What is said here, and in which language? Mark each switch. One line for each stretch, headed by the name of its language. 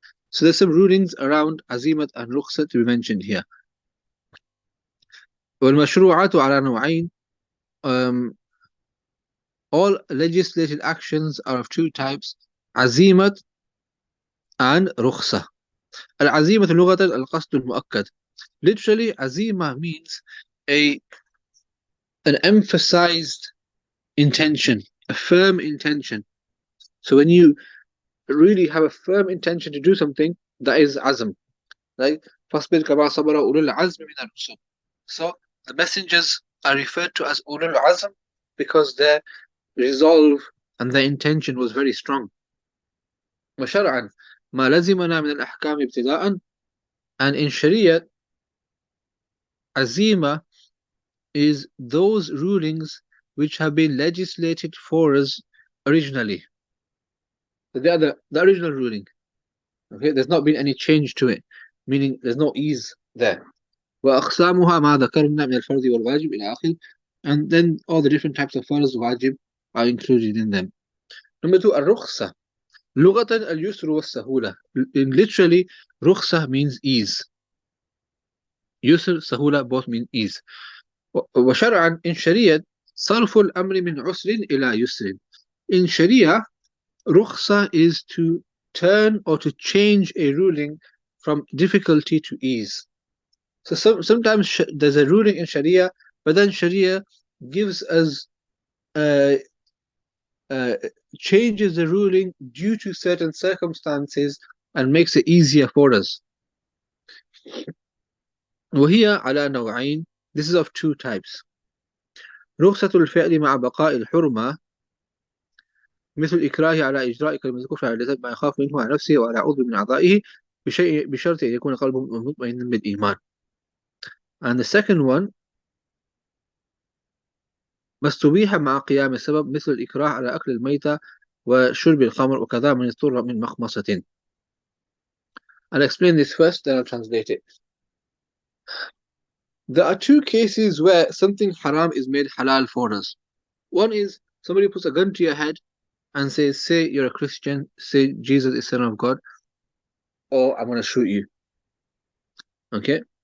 English: So there's some rulings around azimat and rukhsah to be mentioned here.
Arabic: والمشروعات على نوعين.
English: All legislated actions are of two types, azimat and rukhsah.
Arabic: العزيمة لغة القصد المؤكد.
English: Literally, azima means an emphasized intention, a firm intention. So when you really have a firm intention to do something, that is azm.
Arabic: Like فاصبر كما صبر أولو العزم من الرسل.
English: So the messengers are referred to as ulul azm because their resolve and their intention was very strong.
Arabic: وشرعا ما لزمنا من الأحكام ابتداء.
English: And in Sharia, azima is those rulings which have been legislated for us originally. So they are the original ruling. Okay, there's not been any change to it, meaning there's no ease there.
Arabic: وأقسامها ما ذكرنا من الفرض والواجب إلى آخر.
English: And then all the different types of farz wajib are included in them. Number two, الرخصة.
Arabic: لغة اليسر والسهولة.
English: Literally, رخصة means ease. يسر, سهولة both mean ease.
Arabic: وشرعا
English: in Sharia
Arabic: صرف الأمر من عسر إلى يسر.
English: In Sharia, رخصة is to turn or to change a ruling from difficulty to ease. So sometimes there's a ruling in Sharia, but then Sharia gives us changes the ruling due to certain circumstances and makes it easier for us.
Arabic: وهي على نوعين.
English: This is of two types.
Arabic: رخصة الفعل مع بقاء الحرمة مثل الإكراه على إجراء كلمة الكفر على اللسان ما يخاف منه على نفسه وعلى عضو من أعضائه بشرط أن يكون قلبه مطمئنا بالإيمان.
English: And the second one,
Arabic: ما استبيح مع قيام السبب مثل الإكراه على أكل الميتة وشرب الخمر وكذا من اضطر من مخمصة.
English: I'll explain this first, then I'll translate it. There are two cases where something haram is made halal for us. One is somebody puts a gun to your head and says, say you're a Christian, say Jesus is Son of God, or I'm going to shoot you. Okay?